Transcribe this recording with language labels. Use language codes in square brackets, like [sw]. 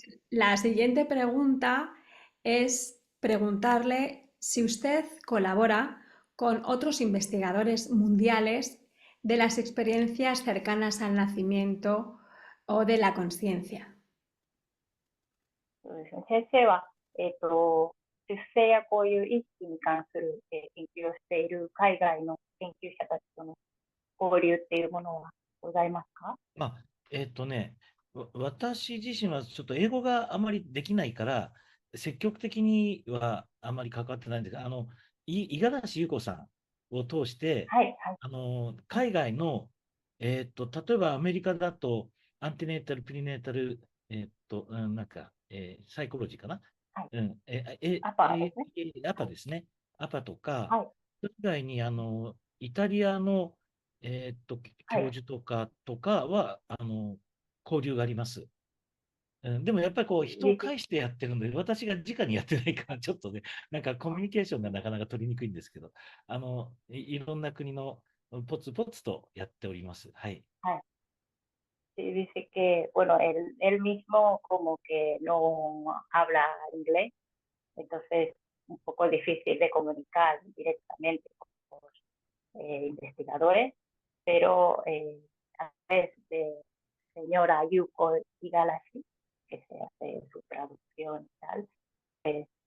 [es] La siguiente pregunta es preguntarle si usted colabora con otros investigadores mundiales de las experiencias cercanas al nacimiento o de la conciencia. [ja] そうですね、先生は、出生やこういう意識に関する、研究をしている海外の研究者たちとの交流っていうものはございますか？まあ、私自身はちょっと英語があまりできないから、積極的にはあまり関わってないんですが、五十嵐優子さんを通して、はい、はい、海外の、例えばアメリカだと、アンティネータル、プリネータル、なんか、サイコロジーかな。はい。うん、アパーですね。アパですね。アパとか、はい、それ以外に、イタリアの、教はい。授とかは、交流があります。でもやっぱりこう、人を実介してやってるので、私が直にやってないから、ちょっとね、なんかコミュニケーションがなかなか取りにくいんですけど、いろんな国のポツポツとやっております。はい。はい。 [es] Dice que, bueno, él mismo como que no habla inglés, entonces un poco difícil de comunicar directamente con los investigadores, pero a través de señora Yuko Igarashi, que se hace su traducción y tal, pues